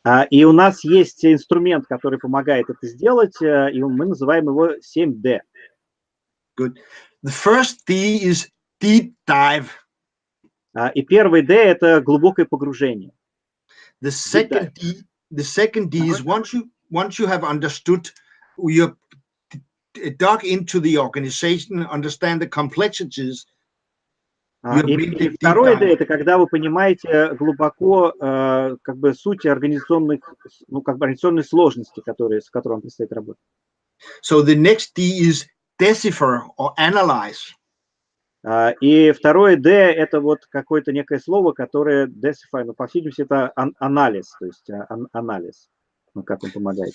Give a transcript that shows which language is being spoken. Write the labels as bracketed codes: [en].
[ru] И у нас есть инструмент, который помогает это сделать, и мы называем его 7D. [en] Good. The first D is deep dive. [ru] И первый D — это глубокое погружение. [en] The second D is once you have understood, you dug into the organization, understand the complexities. [ru] И второе D — это когда вы понимаете глубоко суть организационной сложности, с которой вам предстоит работать. [en] So the next D is decipher or analyze. [ru] И второе D — это вот какое-то некое слово, которое decipher, по всей видимости, это анализ, то есть анализ, как он помогает.